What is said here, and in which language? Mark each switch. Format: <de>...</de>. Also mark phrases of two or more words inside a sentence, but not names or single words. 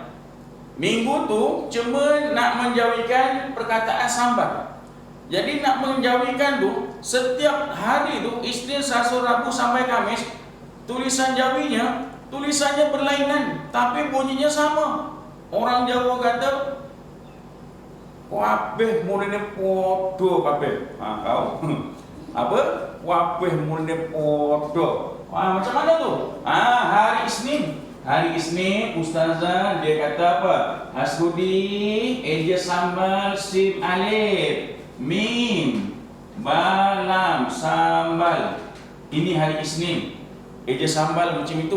<ms>Minggu tu cuma nak menjawikan perkataan sambal. Jadi nak menjawikan tu setiap hari tu, Isnin, Selasa, Rabu sampai Khamis, tulisan Jawinya, tulisannya berlainan tapi bunyinya sama. Orang Jawa kata</ms> <jv>wabeh murine podo kabeh.</jv> <ms>Kau.</ms> <jv>Apa? Wabeh murine podo.</jv> <ms>Macam mana tu? Hari Isnin. Hari Isnin ustazah dia kata apa? Hasbudi eja sambal sim alif mim balam sambal. Ini hari Isnin. Eja sambal macam itu.</ms>